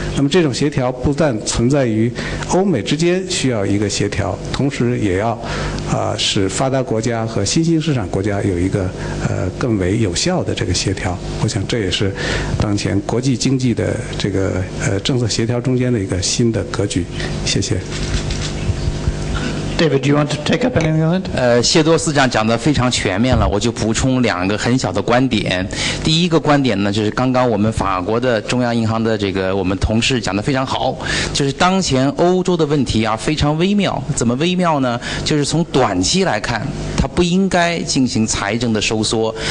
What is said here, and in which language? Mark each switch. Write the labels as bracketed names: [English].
[Chinese] 那么这种协调不但存在于欧美之间需要一个协调，同时也要使发达国家和新兴市场国家有一个更为有效的这个协调。我想这也是当前国际经济的这个政策协调中间的一个新的格局。谢谢。 [English] David, do you want to take up anything on that? [Chinese] 谢多司长讲得非常全面了，我就补充2个很小的观点。第一个观点呢，就是刚刚我们法国的中央银行的这个我们同事讲得非常好，就是当前欧洲的问题啊非常微妙。怎么微妙呢？就是从短期来看，它不应该进行财政的收缩。